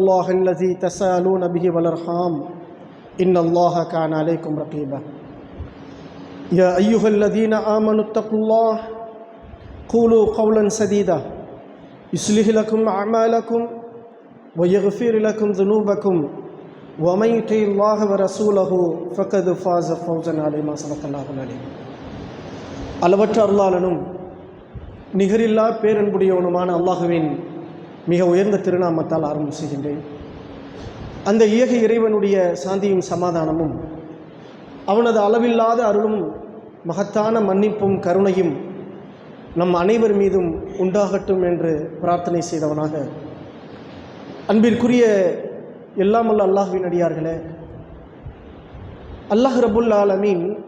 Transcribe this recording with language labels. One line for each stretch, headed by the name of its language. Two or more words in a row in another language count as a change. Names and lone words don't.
Arabic: الله الذي تساءلون به والأرحام إن الله كان عليكم رقيبا يا أيها الذين آمنوا اتقوا الله قولوا قولا سديدا يصلح لكم أعمالكم ويغفر لكم ذنوبكم ومن يطع الله ورسوله فقد فاز فوزا عظيما صدق الله العليم.
Tamil: அளவற்ற அருளாளனும் நிகரில்லா பேரன்புடையவனுமான அல்லாஹுவின் மிக உயர்ந்த திருநாமத்தால் ஆரம்பம் செய்கின்றேன். அந்த ஏக இறைவனுடைய சாந்தியும் சமாதானமும் அவனது அளவில்லாத அருளும் மகத்தான மன்னிப்பும் கருணையும் நம் அனைவர் மீதும் உண்டாகட்டும் என்று பிரார்த்தனை செய்தவனாக, அன்பிற்குரிய எல்லாமல்ல அல்லாஹ்வின் அடியார்களே, அல்லாஹ்
Arabic: رب العالمين